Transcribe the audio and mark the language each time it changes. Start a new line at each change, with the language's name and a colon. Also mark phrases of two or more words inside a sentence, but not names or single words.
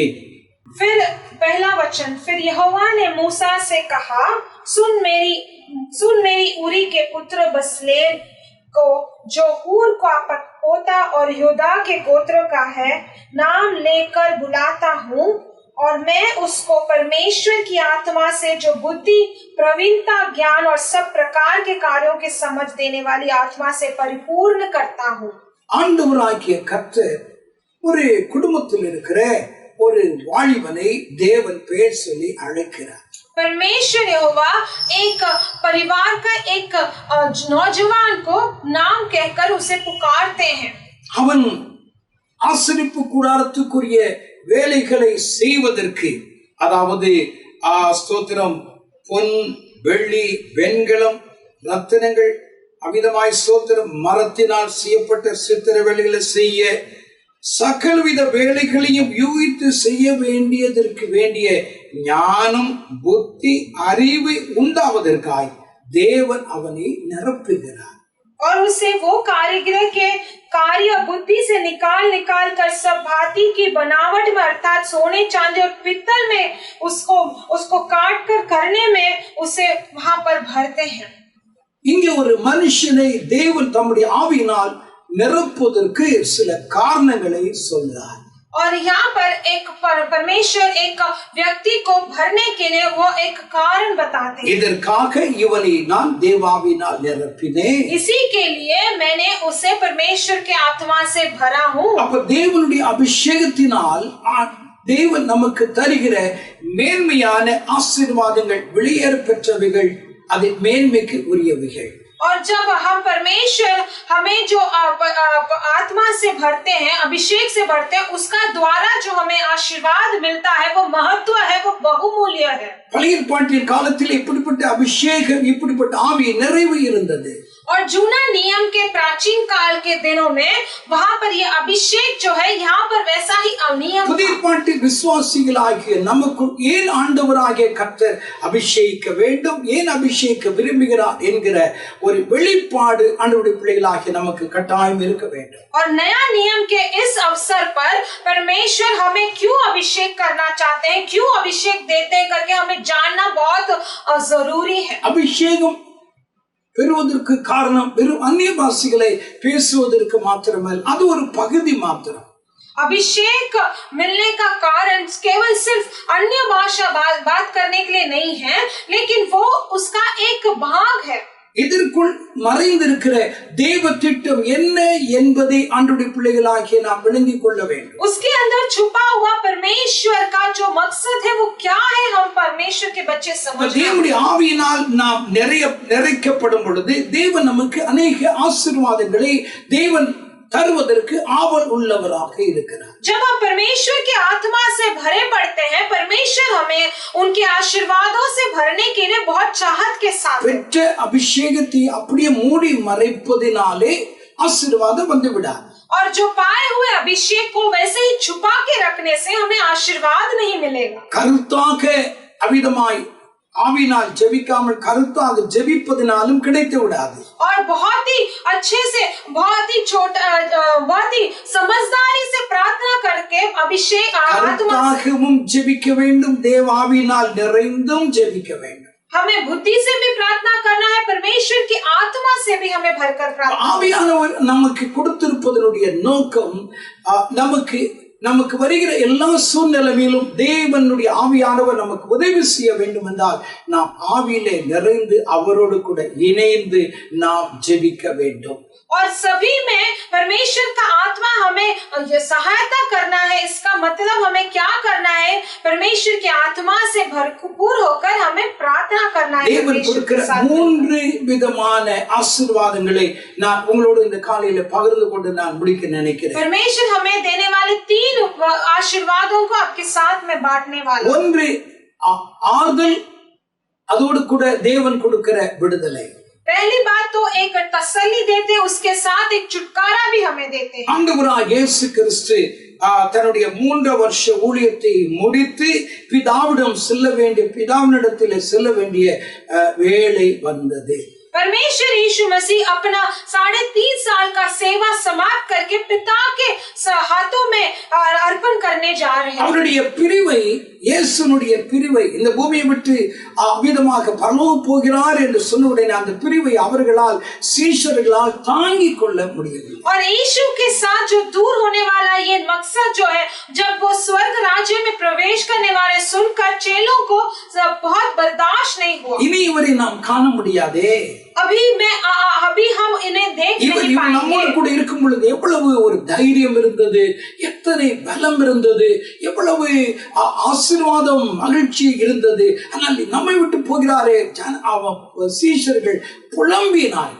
Hindi: फिर पहला वचन, फिर यहोवा ने मूसा से कहा, सुन मेरी उरी के पुत्र बसलेल को जो हूर का पोता और यहूदा के गोत्र का है नाम लेकर बुलाता हूँ और मैं उसको परमेश्वर की आत्मा से जो बुद्धि प्रवीणता ज्ञान और सब प्रकार के कार्यों के समझ देने वाली आत्मा से परिपूर्ण करता हूँ।
Tamil: ஆண்டவராகிய கர்த்தர் ஒரு குடும்பத்தில் இருக்கிற ஒரு வாலிபனை தேவன் பெயர் சொல்லி அழைக்கிறார்.
Hindi: परमेश्वर यहोवा एक परिवार का एक नौजवान को नाम कहकर उसे पुकारते हैं।
Tamil: அவன் ஆசரிப்பு கூடாரத்துக்குரிய வேலைகளை செய்வதற்கு, அதாவது ஸ்தோத்திரம், பொன் வெள்ளி வெண்கலம் ரத்தினங்கள் அமிதமாய் ஸ்தோத்திரம் மரத்தினால் செய்யப்பட்ட சித்திர வேலைகளை செய்ய சகலவித வேலைகளையும் யூகித்து செய்ய வேண்டியதற்கு வேண்டிய ஞானம் புத்தி அறிவு உண்டாவதற்காய் தேவன் அவனை நிரப்புகிறார்.
Hindi: और उसे वो कारीगर के कार्य बुद्धि से निकाल कर सब भांति की बनावट में अर्थात सोने चांदी और पित्तल में उसको काट कर करने में उसे वहां पर भरते हैं।
Tamil: இங்கே ஒரு மனுஷனை தேவன் தம்முடைய ஆவியினால் நிரப்புவதற்கு சில காரணங்களை சொல்றார்.
Hindi: और यहाँ पर एक परमेश्वर एक व्यक्ति को भरने के लिए वो एक कारण बताते हैं।
Tamil: இதற்காக இவனை நான் தேவாவினால் நிரப்பினேன்.
Hindi: इसी के लिए मैंने उसे परमेश्वर के आत्मा से भरा हूँ।
Tamil: அப்ப தேவனுடைய அபிஷேகத்தினால் தேவன் நமக்கு தருகிற மேன்மையான ஆசீர்வாதங்கள் வெளியேற பெற்றவைகள், அது மேன்மைக்கு உரியவைகள்.
Hindi: और जब हम परमेश्वर हमें जो आत्मा से भरते हैं, अभिषेक से भरते हैं, उसका द्वारा जो हमें आशीर्वाद मिलता है वो महत्व है, वो बहुमूल्य है।
Tamil: பழைய ஏற்பாட்டின் காலத்தில் இப்படிப்பட்ட அபிஷேகம் இப்படிப்பட்ட ஆவி நிறைவு இருந்தது.
Hindi: और जूना नियम के प्राचीन काल के दिनों में वहाँ पर ये अभिषेक जो है यहाँ पर वैसा ही अनियम।
Tamil: புதிய ஏற்பாட்டில் விசுவாசிகளாகிய நமக்கு ஏன் ஆண்டவராகிய கர்த்தர் அபிஷேகிக்க வேண்டும், ஏன் அபிஷேகிக்க விரும்புகிறார் என்கிற ஒரு வெளிப்பாடு ஆண்டவருடைய பிள்ளைகளாகிய நமக்கு கட்டாயம் இருக்க வேண்டும்.
Hindi: और नया नियम के इस अवसर पर परमेश्वर हमें क्यों अभिषेक करना चाहते हैं, क्यों अभिषेक देते हैं करके हमें जानना बहुत जरूरी है।
Tamil: அபிஷேகம் பெறுவதற்கு காரணம் வெறும் அந்நிய பாஷைகளை பேசுவதற்கு மாத்திரமல்ல, அது ஒரு பகுதி மாத்திரம்.
Hindi: अभिषेक मिलने का कारण केवल सिर्फ अन्य भाषा बात करने के लिए नहीं है, लेकिन वो उसका एक भाग है।
Tamil: இதற்குள் மறைந்திருக்கிற தேவ திட்டம் என்ன என்பதை ஆண்டவருடைய பிள்ளைகளாகிய நாம் விளங்கிக் கொள்ள வேண்டும்.
Hindi: उसके अंदर छुपा हुआ परमेश्वर का जो मकसद है वो क्या है, हम परमेश्वर के बच्चे समझ
Tamil: தேவனுடைய ஆவியினால் நாம் நிறைக்கப்படும் பொழுது தேவன் நமக்கு अनेक ஆசீர்வாதங்களை தேவன் தருவதற்கு ஆவல் உள்ளவராக இருக்கிறார்.
Hindi: जब हम परमेश्वर की आत्मा से भरे पड़ते हैं, परमेश्वर हमें उनके आशीर्वादों से भरने के लिए बहुत चाहत के साथ
Tamil: பெற்ற அபிஷேகத்தை அப்படியே மூடி மறைப்பதினாலே ஆசீர்வாதம் வந்து விடாது.
Hindi: और जो पाए हुए अभिषेक को वैसे ही छुपा के रखने से हमें आशीर्वाद नहीं मिलेगा.
Tamil: கருத்தாக அவிதமாய் ஆவினால் ஜெபிக்காமல் கருத்தாக ஜெபிப்பதினாலும் கிடைத்து விடாது.
Hindi: और बहुत ही अच्छे से, बहुत ही छोटा, बहुत ही समझदारी से प्रार्थना करके अभिषेक आत्मा
Tamil: கருத்தாகவும் ஜெபிக்க வேண்டும், தேவாவினால் நிறைந்தும் ஜெபிக்க வேண்டும்.
Hindi: हमें बुद्धि से भी प्रार्थना करना है, परमेश्वर की आत्मा से भी हमें भरकर प्रार्थना.
Tamil: ஆவியானவர் நமக்கு கொடுத்திருப்பதனுடைய நோக்கம் நமக்கு வருகிற எல்லா சூழ்நிலையிலும் தேவனுடைய ஆவியானவர் நமக்கு உதவி செய்ய வேண்டும் என்றால் நாம் ஆவியிலே நிறைந்து அவரோடு கூட இணைந்து நாம் ஜெபிக்க வேண்டும்.
Hindi: और सभी में परमेश्वर का आत्मा हमें सहायता करना है. इसका मतलब हमें क्या करना है, परमेश्वर की आत्मा से भरपूर होकर हमें प्रार्थना करना है.
Tamil: தேவன் கொடுக்கிற 3 விதமான ஆசீர்வாதங்களை நான் உங்களோடு இந்த காலையில பகிர்ந்து கொண்டு நான் முடிக்க நினைக்கிறேன்.
Hindi: परमेश्वर हमें देने वाले 3 आशीर्वादों को आपके साथ में बांटने वाला.
Tamil: ஒன்று ஆறுதல், அதோடு கூட தேவன் கொடுக்கிற விடுதலை.
Hindi: पहली बात तो एक तसल्ली देते, उसके साथ एक छुटकारा भी हमें देते हैं.
Tamil: ஆண்டவராகிய இயேசு கிறிஸ்து தன்னுடைய 3 வருஷ ஊழியத்தை முடித்து பிதாவினிடத்தில் செல்ல வேண்டிய வேளை வந்தது.
Hindi: परमेश्वर यीशु मसीह अपना 3.5 साल का सेवा समाप्त करके पिता के हाथों में अर्पण करने जा रहे हैं.
Tamil: அவருடைய பிரிவை, இயேசுனுடைய பிரிவை, இந்த பூமியை விட்டு அவ்விதமாக பரலோகம் போகிறார் என்று சொன்ன உடனே அந்த பிரிவை அவர்களால் சீஷர்களால் தாங்கிக் கொள்ள முடியவில்லை.
Hindi: और यीशु के साथ जो दूर होने वाला ये मकसद जो है, जब वो स्वर्ग राज्य में प्रवेश करने वाले सुनकर चेलों को बहुत बर्दाश्त नहीं हुआ.
Tamil: இனி இவரை நாம் காண முடியாதே,
Hindi: अभी हम इन्हें देख नहीं पाएंगे.
Tamil: நம்மோடு கூட இருக்கும் பொழுது எவ்வளவு ஒரு தைரியம் இருந்தது, எத்தனை பலம் இருந்தது, எவ்வளவு ஆசீர்வாதம் மகிழ்ச்சி இருந்தது. ஆனால் நம்மை விட்டு போகிறாரே, சீஷர்கள் புலம்பினார்கள்.